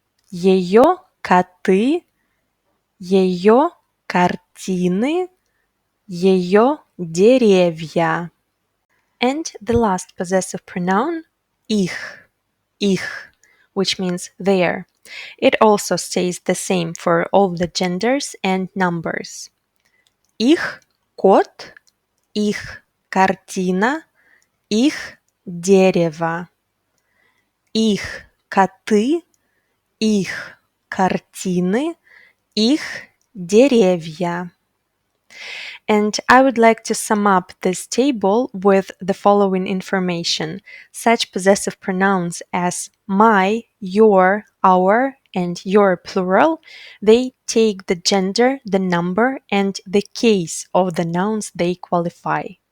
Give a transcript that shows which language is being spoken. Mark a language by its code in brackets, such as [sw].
[ru] Ее коты, ее картины, ее деревья. [en] And the last possessive pronoun, их, which means their. It also stays the same for all the genders and numbers. [ru] Их кот, их картина, их дерево. Их коты, их картины, их деревья. [en] And I would like to sum up this table with the following information. Such possessive pronouns as my, your, our, and your plural, they take the gender, the number, and the case of the nouns they qualify.